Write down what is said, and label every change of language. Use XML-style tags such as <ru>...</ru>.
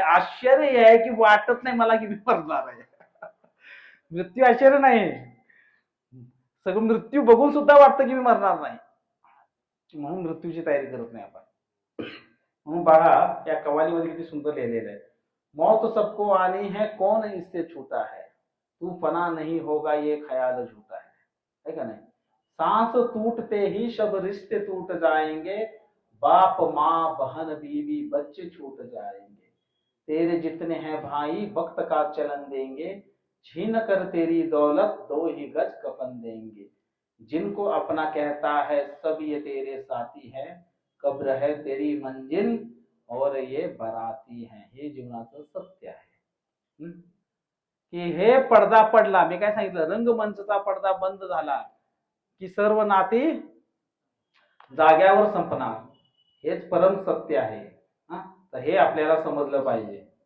<mr>आश्चर्य आहे की वाटत नाही मला की मी मरणार आहे. मृत्यू आश्चर्य नाही. सगळं मृत्यू बघून सुद्धा वाटतं की मी मरणार नाही, म्हणून मृत्यूची तयारी करत नाही आपण. म्हणून पहा, या कवालीमध्ये किती सुंदर लिहिलेलं आहे.</mr> <hi>मौत सबको आनी है, कौन इससे छूटा है, तू फना नहीं होगा ये ख्याल झूठा है का नहीं? सांस टूटते ही सब रिश्ते टूट जाएंगे, बाप माँ बहन बीवी बच्चे छूट जाएंगे, तेरे जितने हैं भाई वक्त का चलन देंगे, छीन कर तेरी दौलत 2 ही गज कफन देंगे, जिनको अपना कहता है सब ये तेरे साथी है, कब्र है तेरी मंजिल और ये बराती है.</hi> <mr>हे जीवनाचं सत्य आहे. की हे पडदा पडला, मी काय सांगितलं, रंगमंचचा पडदा बंद झाला की सर्व नाती जाग्यावर संपणार. हेच परम सत्य आहे. तर हे आपल्याला समजलं पाहिजे.</mr>